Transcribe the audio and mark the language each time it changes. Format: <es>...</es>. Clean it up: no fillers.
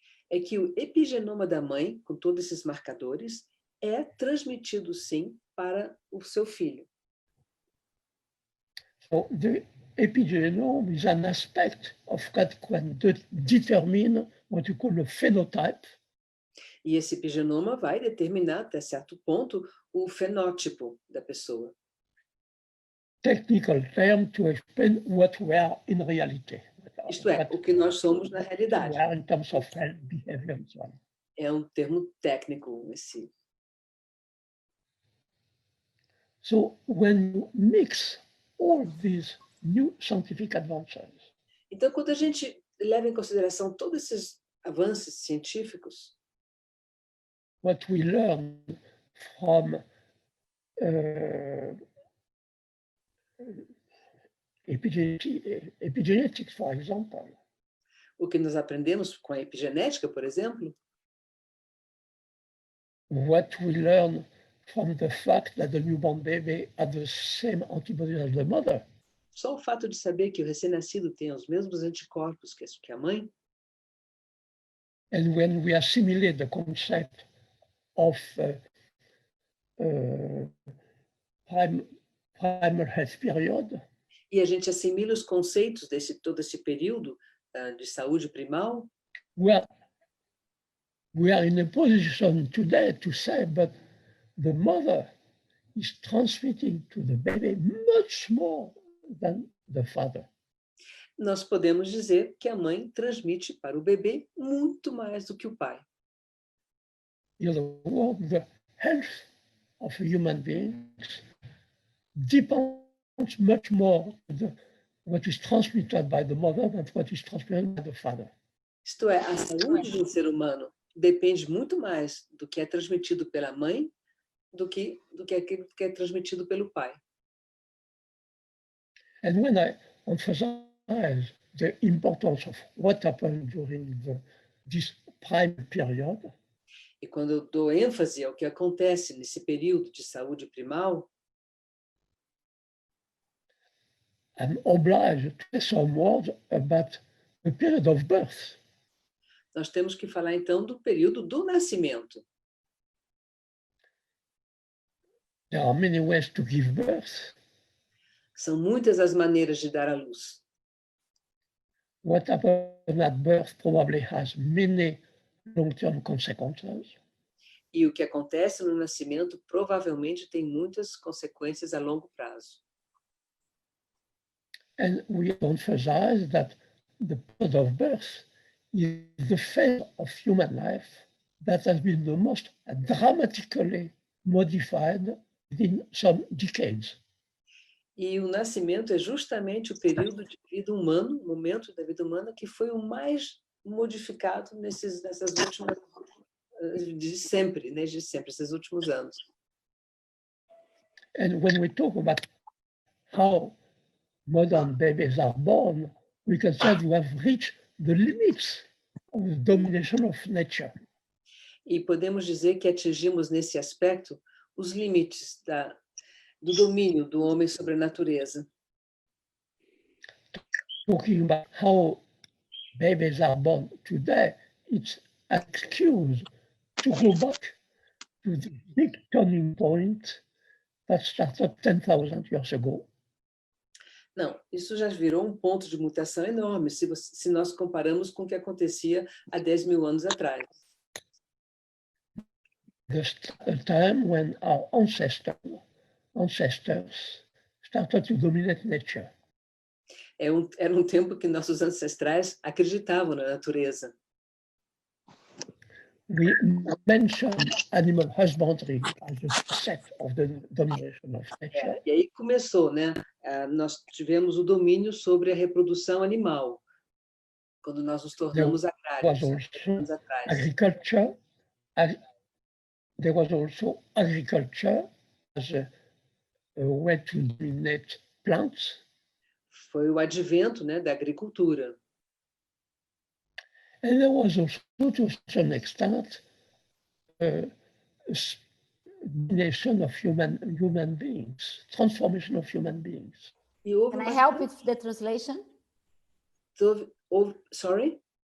<pt>É que o epigenoma da mãe, com todos esses marcadores, é transmitido, sim, para o seu filho.</pt> <en>So the epigenome is an aspect of what can determine what you call a phenotype.</en> <pt>E esse epigenoma vai determinar, até certo ponto, o fenótipo da pessoa.</pt> <en>Technical term to explain what we are in reality.</en> <pt>Isto é, o que nós somos na realidade.</pt> <en>We are in terms of health, behavior, and so on.</en> <pt>É um termo técnico esse.</pt> <en>So when you mix all these new scientific advances,</en> <pt>Então, quando a gente leva em consideração todos esses avanços científicos,</pt> <en>what we learn from epigenetics, for example,</en> <pt>o que nós aprendemos com a epigenética, por exemplo,</pt> <en>what we learn from the fact that the newborn baby had the same antibodies as the mother,</en> <pt>só o fato de saber que o recém-nascido tem os mesmos anticorpos que a mãe,</pt> <en>and when we assimilate the concept of primal health period,</en> <pt>e a gente assimila os conceitos todo esse período de saúde primal,</pt> <en>we are in a position today to say, but the mother is transmitting to the baby much more than the father.</en> <pt>nós podemos dizer que a mãe transmite para o bebê muito mais do que o pai.</pt> <en>In other words, the health of human beings depends much more on what is transmitted by the mother than what is transmitted by the father.</en> <pt>Isto é, a saúde de um ser humano depende muito mais do que é transmitido pela mãe do que aquilo que é transmitido pelo pai.</pt> <en>And when I emphasize the importance of what happened during this prime period,</en> <pt>E quando eu dou ênfase ao que acontece nesse período de saúde primal,</pt> <en>I'm obliged to say some words about the period of birth.</en> <pt>nós temos que falar então do período do nascimento.</pt> <en>There are many ways to give birth.</en> <pt>São muitas as maneiras de dar à luz.</pt> <en>What happens at birth probably has many long-term consequences.</en> <pt>E o que acontece no nascimento provavelmente tem muitas consequências a longo prazo.</pt> <en>And we emphasize that the period of birth is the phase of human life that has been the most dramatically modified in some decades.</en> <pt>E o nascimento é justamente o período de vida humana, o momento da vida humana que foi o mais modificado nessas últimas de sempre, esses últimos anos.</pt> <en>And when we talk about how modern babies are born, we can say we have reached the limits of the domination of nature.</en> <pt>E podemos dizer que atingimos nesse aspecto os limites do domínio do homem sobre a natureza.</pt> <en>Talking about how babies are born today, it's an excuse to go back to the big turning point that started 10,000 years ago.</en> <pt>Não, isso já virou um ponto de mutação enorme se nós comparamos com o que acontecia há 10.000 anos atrás.</pt> <en>The time when our ancestors started to dominate nature.</en> <pt>Era um tempo que nossos ancestrais acreditavam na natureza.</pt> <en>We mentioned animal husbandry as a set of the domination of nature.</en> <pt>E aí começou, né? Nós tivemos o domínio sobre a reprodução animal, quando nós nos tornamos agrários, anos atrás.</pt> <en>Agriculture. There was also agriculture as a way to dominate plants.</en> <pt>Foi o advento, né, da agricultura.</pt> <en>And there was also, to some extent, domination of human beings, transformation of human beings.</en> <pt>E houve</pt> <en>Can I</en> <pt>uma-</pt> <en>help with the translation? Sorry?</en>